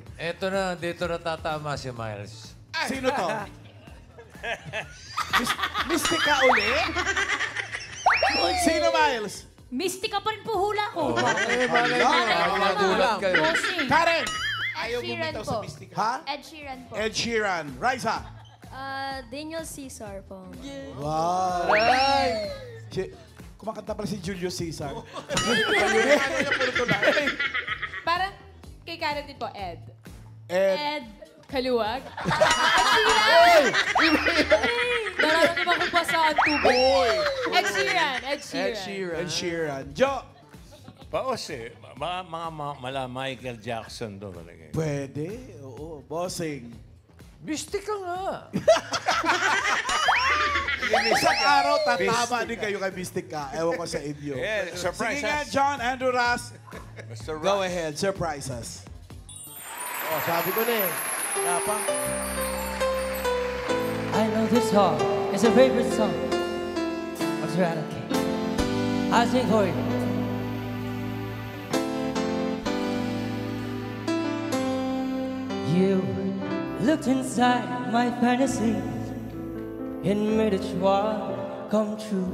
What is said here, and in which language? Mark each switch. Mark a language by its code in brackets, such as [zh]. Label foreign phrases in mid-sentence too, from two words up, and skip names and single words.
[tl] Eto na, dito na tatama si Miles. Sino to? Mystica uli? Sino, Miles? Mystica pa rin po hula ko. Nagulat kayo. Bossing. Karen! Ayaw Ed Sheeran bumitaw po. sa Mystica. Ha? Ed Sheeran po. Ed Sheeran. Raisa. Daniel Caesar po. Wow. Kumakanta pala si Julio Cesar. Parang kay Karen din po, Ed. Ed. Ed Kaluwag. Ed Sheeran! Nararamdaman ko pa sa tubig. Ed Sheeran. Ed Sheeran. Ed Sheeran. Ed Sheeran. Jo. Paos eh. Mga mala Michael Jackson doon talaga. Pwede. Oo. Bossing. Mystica nga. Isang araw, tatama din kayo kay Mystica. Ewan ko sa inyo. [en] Yeah, surprise [tl] Sige nga, [en] us. John Andrew Ras. Mr. Go Rock. ahead, surprise us. [tl] Oh, sabi ko na eh. Tapang. [en] I know this song is a favorite song of Serenity. I sing for you. You looked inside my fantasy and made it come true.